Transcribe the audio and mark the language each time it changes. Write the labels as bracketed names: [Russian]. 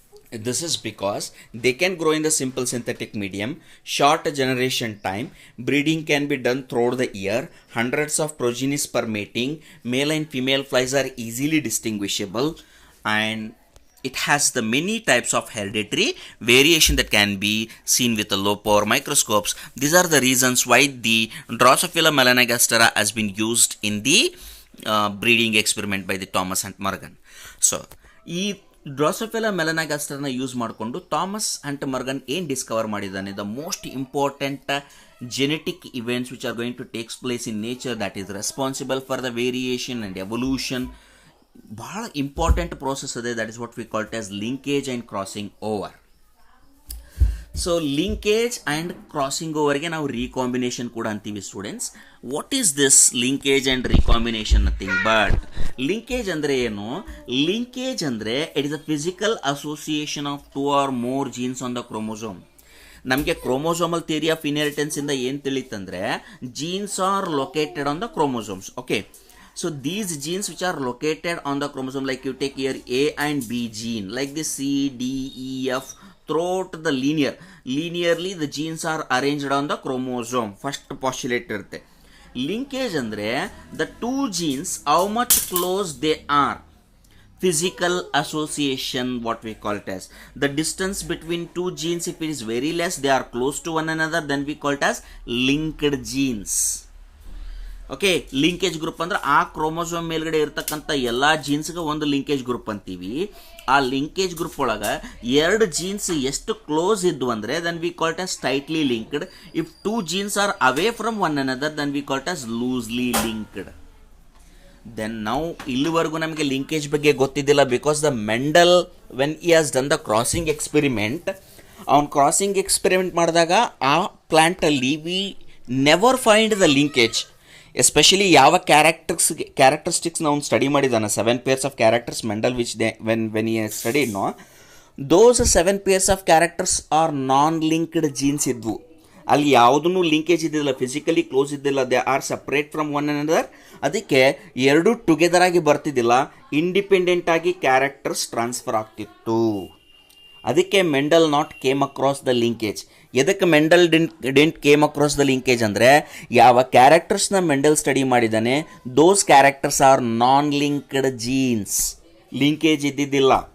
[English] This is because they can grow in the simple synthetic medium, short generation time, breeding can be done throughout the year, hundreds of progenies per mating, male and female flies are easily distinguishable, and it has the many types of hereditary variation that can be seen with the low power microscopes. These are the reasons why the Drosophila melanogastera has been used in the breeding experiment by the Thomas and Morgan. So [Kannada] ಡ್ರಾಸೋಫಿಲಾ ಮೆಲನಗಾಸ್ಟರ್ನ use ಮಾಡಿಕೊಂಡು [English] Thomas and Morgan [Kannada] ಏನು Discover ಮಾಡಿದ್ದಾನೆ, [English] The most important genetic events which are going to takes place in nature that is responsible for the variation and evolution. [Kannada] ಭಾಳ important process ಅದೇ, [English] That is what we called as linkage and crossing over. [Kannada] So linkage and crossing ಓವರ್ಗೆ ನಾವು recombination ಕೂಡ ಅಂತೀವಿ students. [English] What is this linkage and recombination? Nothing but [Kannada] linkage ಅಂದರೆ ಏನು? [English] Linkage ಅಂದರೆ it is a physical association of 2 or more genes on the chromosome. [Kannada] ನಮಗೆ chromosomal theory of inheritance ಇಂದ ಏನು ತಿಳಿತಂದ್ರೆ, [English] Genes are located on the chromosomes. Okay, so these genes which are located on the chromosome, like you take here A and B gene, like this C, D, E, F, throughout the linearly the genes are arranged on the chromosome. First postulate [Kannada] irutte. [English] Linkage andre the two genes how much close they are, physical association what we call it as. The distance between two genes, if it is very less, they are close to one another, then we call it as linked genes. [Kannada] Okay, linkage group ಅಂದ್ರೆ ಆ chromosome ಮೇಲ್ಗಡೆ ಇರ್ತಕ್ಕಂಥ ಎಲ್ಲ ಜೀನ್ಸ್ಗೆ ಒಂದು linkage group ಅಂತೀವಿ. ಆ linkage group ಒಳಗೆ 2 jeans ಎಷ್ಟು ಕ್ಲೋಸ್ ಇದ್ವು ಅಂದರೆ [English] Then we called as tightly linked. If 2 genes are away from one another then we called as loosely linked. Then [Kannada] ನಾವು ಇಲ್ಲಿವರೆಗೂ ನಮಗೆ ಲಿಂಕೇಜ್ ಬಗ್ಗೆ ಗೊತ್ತಿದ್ದಿಲ್ಲ, [English] because the Mendel when he has done the crossing experiment, [Kannada] ಅವ್ನು crossing experiment ಮಾಡಿದಾಗ ಆ ಪ್ಲಾಂಟಲ್ಲಿ [English] We never find the linkage. Especially ಯಾವ characteristics ನಾವು study ಮಾಡಿದ್ದಾನೆ, 7 pairs of characters Mendel which when he studied, no, those 7 pairs of characters are non-linked genes ಇದ್ವು. [Kannada] ಅಲ್ಲಿ ಯಾವುದೂ linkage ಇದ್ದಿಲ್ಲ, ಫಿಸಿಕಲಿ ಕ್ಲೋಸ್ ಇದ್ದಿಲ್ಲ, [English] They are separate from one another. [Kannada] ಅದಕ್ಕೆ 2 together ಆಗಿ ಬರ್ತಿದ್ದಿಲ್ಲ, ಇಂಡಿಪೆಂಡೆಂಟ್ ಆಗಿ ಕ್ಯಾರೆಕ್ಟರ್ಸ್ ಟ್ರಾನ್ಸ್ಫರ್ ಆಗ್ತಿತ್ತು. ಅದಕ್ಕೆ [English] Mendel not came across the linkage. [Kannada] ಎದಕ್ಕೆ Mendel didn't came across the linkage ಅಂದರೆ, ಯಾವ ಕ್ಯಾರೆಕ್ಟರ್ಸ್ನ ಮೆಂಡಲ್ ಸ್ಟಡಿ ಮಾಡಿದ್ದಾನೆ ದೋಸ್ ಕ್ಯಾರೆಕ್ಟರ್ಸ್ ಆರ್ ನಾನ್ ಲಿಂಕ್ಡ್ ಜೀನ್ಸ್, ಲಿಂಕೇಜ್ ಇದ್ದಿದ್ದಿಲ್ಲ.